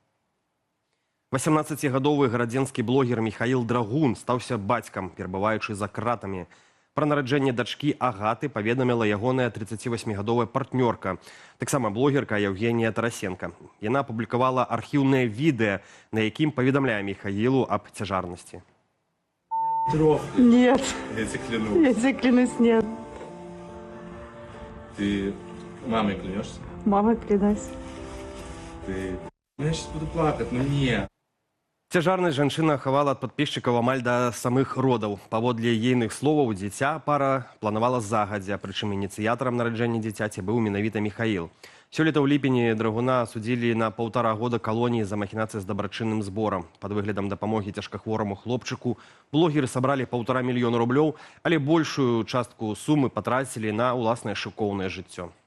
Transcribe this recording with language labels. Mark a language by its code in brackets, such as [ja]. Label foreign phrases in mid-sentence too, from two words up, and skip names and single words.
[be] 18-гадовы гарадзенскі блогер Міхаіл Драгун стаўся бацькам, перабываючы за кратамі. Пра нараджэнне дачкі Агаты паведаміла ягоная 38-гадовая партнёрка, таксама блогерка Евгения Тарасенко. Яна апублікавала архіўнае відэа, на якім паведамляе Міхаілу аб цяжарнасці. [ru] Нет. Я тебе клянусь. Я тебе клянусь, нет. Ты мамой клянешься? Мама, клянусь. Ты... Ну, я сейчас буду плакать, но нет. [be] Цяжарнасць жанчына хавала ад падпісчыкаў амаль да самых родаў. Паводле ейных словаў, дзіця пара планавала загадзя, прычым ініцыятарам нараджэння дзіцяці быў менавіта Міхаіл. Сёлета ў ліпені драгуна судзілі на 1,5 года калоніі за махінацыі з дабрачынным зборам. Пад выглядам дапамогі цяжкахвораму хлопчыку блогеры сабралі 1,5 мільёна рублёў, але большую частку сумы патрацілі на ўласнае шыкоўнае жыццё.